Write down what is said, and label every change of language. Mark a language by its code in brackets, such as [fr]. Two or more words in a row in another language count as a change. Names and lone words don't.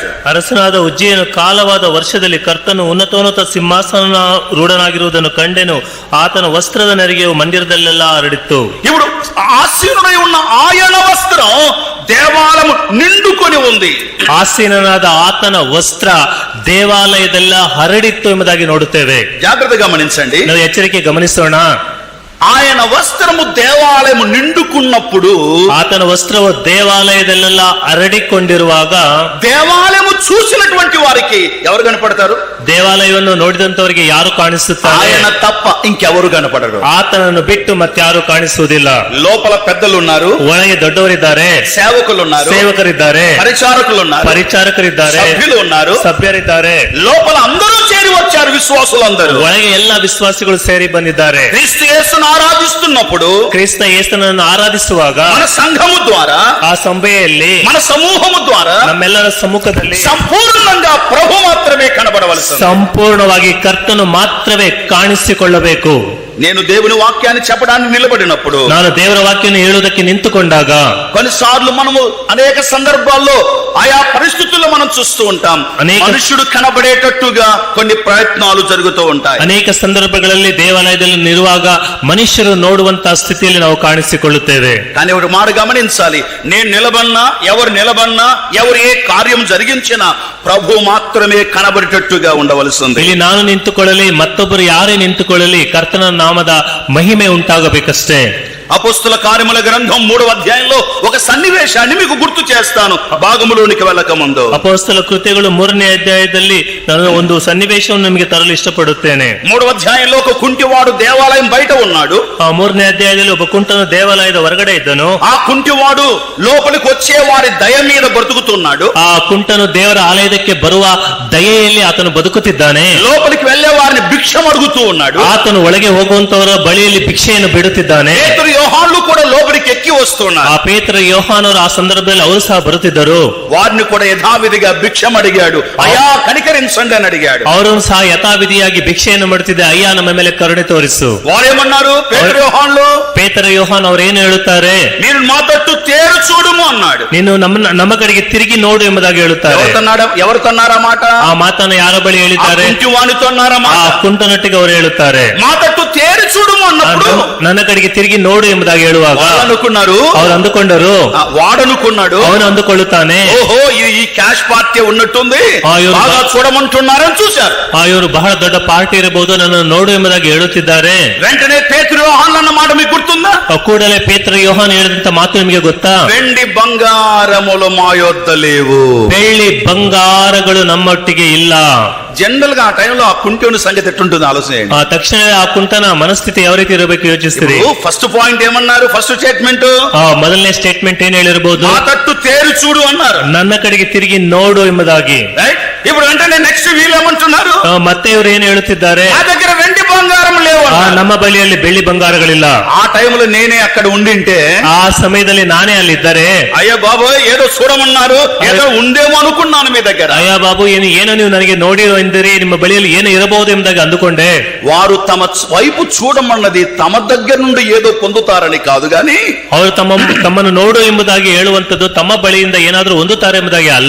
[kn] ಅರಸನಾದ ಉಜ್ಜಿಯನು ಕಾಲವಾದ ವರ್ಷದಲ್ಲಿ ಕರ್ತನು ಉನ್ನತೋನ್ನತ ಸಿಂಹಾಸನ ರೂಢನಾಗಿರುವುದನ್ನು ಕಂಡೆನು. ಆತನ ವಸ್ತ್ರದ ನೆರಿಗೆಯು ಮಂದಿರದಲ್ಲೆಲ್ಲ ಹರಡಿತ್ತು. [te] ఇప్పుడు ఆసీనుడై ఉన్న ఆయన వస్త్రం దేవాలయం నిండుకొని ఉంది. [kn] ಆಸೀನನಾದ ಆತನ ವಸ್ತ್ರ ದೇವಾಲಯದೆಲ್ಲ ಹರಡಿತ್ತು ಎಂಬುದಾಗಿ ನೋಡುತ್ತೇವೆ. [te] జాగ్రత్తగా గమనించండి. [kn] ನಾವು ಎಚ್ಚರಿಕೆ ಗಮನಿಸೋಣ. [te] ఆయన వస్త్రము దేవాలయము నిండుకున్నప్పుడు, [kn] ಆತನ ವಸ್ತ್ರವು ದೇವಾಲಯದಲ್ಲೆಲ್ಲ ಹರಡಿಕೊಂಡಿರುವಾಗ [te] దేవాలయము చూసినటువంటి వారికి ఎవరు కనపడతారు? [kn] ದೇವಾಲಯವನ್ನು ನೋಡಿದಂತವರಿಗೆ ಯಾರು ಕಾಣಿಸುತ್ತಾರೆ? [te] ఆయన తప్ప ఇంకెవరు కనపడరు. [kn] ಆತನನ್ನು ಬಿಟ್ಟು ಮತ್ತಾರು ಕಾಣಿಸುವುದಿಲ್ಲ. [te] లోపల పెద్దలు ఉన్నారు, [kn] ಒಳಗೆ ದೊಡ್ಡವರಿದ್ದಾರೆ, [te] సేవకులు ఉన్నారు, [kn] ಸೇವಕರಿದ್ದಾರೆ, [te] పరిచారకులు ఉన్నారు, [kn] ಪರಿಚಾರಕರಿದ್ದಾರೆ, [te] సభ్యులు ఉన్నారు. [kn] ಸಭ್ಯರಿದ್ದಾರೆ. [te] లోపల అందరూ చేరి వచ్చారు, విశ్వాసులందరూ. [kn] ಒಳಗೆ ಎಲ್ಲ ವಿಶ್ವಾಸಿಗಳು ಸೇರಿ ಬಂದಿದ್ದಾರೆ. [te] క్రీస్తు యేసును ఆరాధిస్తున్నప్పుడు, [kn] ಕ್ರಿಸ್ತ ಯೇಸುನನ್ನು ಆರಾಧಿಸುವಾಗ [te] మన సంఘము ద్వారా, [kn] ಆ ಸಭೆಯಲ್ಲಿ [te] మన సమూహము ద్వారా [kn] ನಮ್ಮೆಲ್ಲರ ಸಮ್ಮುಖದಲ್ಲಿ [te] సంపూర్ణంగా ప్రభు మాత్రమే కనబడవలసింది. [kn] ಸಂಪೂರ್ಣವಾಗಿ ಕರ್ತನು ಮಾತ್ರವೇ ಕಾಣಿಸಿಕೊಳ್ಳಬೇಕು. [te] నేను దేవుని వాక్యాన్ని చెప్పడానికి నిలబడినప్పుడు, [kn] ನಾನು ದೇವರ ವಾಕ್ಯವನ್ನು ಹೇಳುವುದಕ್ಕೆ ನಿಂತುಕೊಂಡಾಗ [te] కొన్నిసార్లు మనము అనేక సందర్భాల్లో ఆయా పరిస్థితుల్లో మనం చూస్తూ ఉంటాం, మనుషుడు కనబడేటట్టుగా కొన్ని ప్రయత్నాలు జరుగుతూ ఉంటాయి. [kn] ಅನೇಕ ಸಂದರ್ಭಗಳಲ್ಲಿ ದೇವಾಲಯದಲ್ಲಿ ನಿರುವಾಗ ಮನುಷ್ಯರು ನೋಡುವಂತಹ ಸ್ಥಿತಿಯಲ್ಲಿ ನಾವು ಕಾಣಿಸಿಕೊಳ್ಳುತ್ತೇವೆ. [te] కానీ ఒక మాట గమనించాలి, నేను నిలబడినా, ఎవరు నిలబడినా, ఎవరు ఏ కార్యం జరిగించినా ప్రభు మాత్రమే కనబడేటట్టుగా ఉండవలసింది. [kn] ಇಲ್ಲಿ ನಾನು ನಿಂತುಕೊಳ್ಳಲಿ, ಮತ್ತೊಬ್ಬರು ಯಾರೇ ನಿಂತುಕೊಳ್ಳಲಿ, ಕರ್ತನ ನಾಮದ ಮಹಿಮೆ ಉಂಟಾಗಬೇಕಷ್ಟೇ. [te] అపోస్తుల కార్యముల గ్రంథం 3వ అధ్యాయంలో ఒక సన్నివేశాన్ని మీకు గుర్తు చేస్తాను, భాగములోనికి వెళ్ళక ముందు. [kn] ಅಪೊಸ್ತಲ ಕೃತ್ಯಗಳು 3ನೇ ಅಧ್ಯಾಯದಲ್ಲಿ ನಾನು ಒಂದು ಸನ್ನಿವೇಶವನ್ನು ನಿಮಗೆ ತರಲು ಇಷ್ಟಪಡುತ್ತೇನೆ. [te] 3వ అధ్యాయంలో ఒక కుంటివాడు దేవాలయం బయట ఉన్నాడు. [kn] ಆ 3ನೇ ಅಧ್ಯಾಯದಲ್ಲಿ ಒಬ್ಬ ಕುಂಟನು ದೇವಾಲಯದ ಹೊರಗಡೆ ಇದ್ದನು. [te] ఆ కుంటివాడు లోపలికి వచ్చే వారి దయ మీద బ్రతుకుతున్నాడు. [kn] ಆ ಕುಂಟನು ದೇವರ ಆಲಯಕ್ಕೆ ಬರುವ ದಯೆಯಲ್ಲಿ ಆತನು ಬದುಕುತ್ತಿದ್ದಾನೆ. [te] లోపలికి వెళ్లే వారిని భిక్షం అడుగుతూ ఉన్నాడు. [kn] ಆತನು ಒಳಗೆ ಹೋಗುವಂತವರ ಬಳಿಯಲ್ಲಿ ಭಿಕ್ಷೆಯನ್ನು ಬಿಡುತ್ತಿದ್ದಾನೆ. [te] పేతురు యోహాన్లు కూడా లోపలికి ఎక్కి వస్తున్నారు. [kn] ಆ ಪೇತ್ರ ಯೋಹಾನರು ಆ ಸಂದರ್ಭದಲ್ಲಿ ಅವರು ಸಹ ಬರುತ್ತಿದ್ದರು. [te] వారిని కూడా యథావిధిగా భిక్షం అడిగాడు. అయా కనికరించండి అని అడిగాడు. [kn] ಅವರು ಸಹ ಯಥಾವಿಧಿಯಾಗಿ ಭಿಕ್ಷೆಯನ್ನು ಮಾಡುತ್ತಿದ್ದೆ, ಅಯ್ಯ ನಮ್ಮ ಮೇಲೆ ಕರುಣೆ ತೋರಿಸು. [te] వారేమన్నారు? పేతురు యోహాన్లు, [kn] ಪೇತ್ರ ಯೋಹಾನ್ ಅವರು ಏನು ಹೇಳುತ್ತಾರೆ? [te] మీరు మా తట్టు తేరు చూడుము అన్నాడు. [kn] ನೀನು ನಮ್ಮ ಕಡೆಗೆ ತಿರುಗಿ ನೋಡು ಎಂಬುದಾಗಿ ಹೇಳುತ್ತಾರೆ. [te] ఎవరితో అన్నారా మాట? [kn] ಆ ಮಾತನ್ನು ಯಾರ ಬಳಿ ಹೇಳಿದ್ದಾರೆ? [te] కుంటివానితో అన్నారా మాట? [kn] ಆ ಕುಂಟನೊಟ್ಟಿಗೆ ಅವರು ಹೇಳುತ್ತಾರೆ. [te] మా తట్టు తేరు చూడుము అన్నప్పుడు [kn] ನನ್ನ ಕಡೆಗೆ ತಿರುಗಿ ನೋಡು ಎಂಬುದಾಗಿ ಹೇಳುವಾಗ [te] అనుకున్నారు, [kn] ಅವರು ಅಂದುಕೊಂಡರು, [te] వాడనుకున్నాడు, [kn] ಅವನು ಅಂದುಕೊಳ್ಳುತ್ತಾನೆ, [te] ఓహో ఈ [en] cash party [te] ఉన్నట్టుంది, బాగా చూడమంటున్నారని చూశారు. [kn] ಇವರು ಬಹಳ ದೊಡ್ಡ ಪಾರ್ಟಿ ಇರಬಹುದು, ನನ್ನ ನೋಡು ಎಂಬುದಾಗಿ ಹೇಳುತ್ತಿದ್ದಾರೆ. [te] వెంటనే పేతురు యోహాన్లు అన్న మాట మీకు గుర్తుందా? [kn] ಕೂಡಲೇ ಪೇತ್ರ ಯೋಹಾನ್ ಹೇಳಿದಂತ ಮಾತು ನಿಮಗೆ ಗೊತ್ತಾ? [te] వెండి బంగారములు మా యొద్ద లేవు. [kn] ಬೆಳ್ಳಿ ಬಂಗಾರಗಳು ನಮ್ಮೊಟ್ಟಿಗೆ ಇಲ್ಲ. [te] జనరల్ గా ఆ టైంలో ఆ కుంటి సంగతి ఎట్టుంటుంది ఆలోచన చేయండి. [kn] ಆ ತಕ್ಷಣ ಆ ಕುಂಟನ ಮನಸ್ಥಿತಿ ಯಾವ ರೀತಿ ಇರಬೇಕು ಯೋಚಿಸ್ತೀರಿ. [en] first point [te] ఏమన్నారు? [en] first statement [kn] ಮೊದಲನೇ ಸ್ಟೇಟ್ಮೆಂಟ್ ಏನ್ ಹೇಳಿರಬಹುದು? [te] నా తట్టు తేరు చూడు అన్నారు. [kn] ನನ್ನ ಕಡೆಗೆ ತಿರುಗಿ ನೋಡು ಎಂಬುದಾಗಿ. [te] రైట్. ఇప్పుడు వెంటనే నెక్స్ట్ వీళ్ళు ఏమంటున్నారు? [kn] ಮತ್ತೆ ಇವರು ಏನು ಹೇಳುತ್ತಿದ್ದಾರೆ? [te] నా దగ్గర వెండి బంగారం లేవు. [kn] ನಮ್ಮ ಬಳಿಯಲ್ಲಿ ಬೆಳ್ಳಿ ಬಂಗಾರಗಳಿಲ್ಲ. [te] ఆ టైంలో నేనే అక్కడ ఉండింటే, [kn] ಆ ಸಮಯದಲ್ಲಿ ನಾನೇ ಅಲ್ಲಿದ್ದರೆ, [te] అయ్యా బాబోయ్ ఏదో చూడమన్నారు, ఏదో ఉందేమో అనుకున్నాను మీ దగ్గర. [kn] ಅಯ್ಯ ಬಾಬು ಏನೋ ನೀವು ನನಗೆ ನೋಡಿರೋ ಎಂದಿರಿ, ನಿಮ್ಮ ಬಳಿಯಲ್ಲಿ ಏನು ಇರಬಹುದು ಎಂಬುದಾಗಿ ಅಂದುಕೊಂಡೆ. [te] వారు తమ వైపు చూడమన్నది తమ దగ్గర నుండి ఏదో పొందుతారని కాదు గాని, [kn] ಅವರು ತಮ್ಮನ್ನು ನೋಡು ಎಂಬುದಾಗಿ ಹೇಳುವಂತದ್ದು ತಮ್ಮ ಬಳಿಯಿಂದ ಏನಾದ್ರೂ ಹೊಂದುತ್ತಾರೆ ಎಂಬುದಾಗಿ ಅಲ್ಲ.